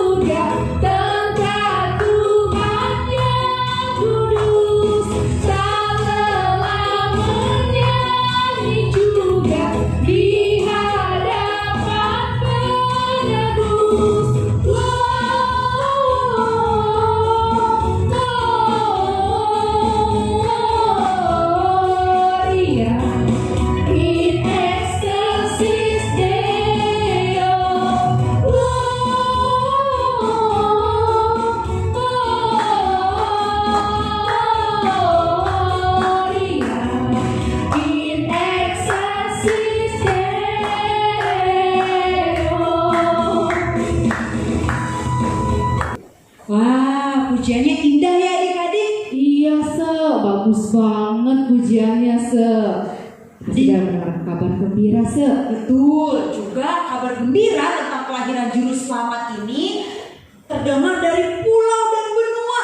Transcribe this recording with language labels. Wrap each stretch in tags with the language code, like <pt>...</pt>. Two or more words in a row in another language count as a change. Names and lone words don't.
<id>juga tentang Tuhan yang kudus, tak lelah menyanyi juga di hadapan penebus.</id> <la>Gloria in excelsis Deo. Gloria in excelsis Deo.</la> <id>Wah, pujiannya indah ya adik-adik. Iya, bagus banget pujiannya, Sudah mendengar kabar gembira, Betul, juga kabar gembira tentang kelahiran juru selamat ini terdengar dari pulau dan benua.</id>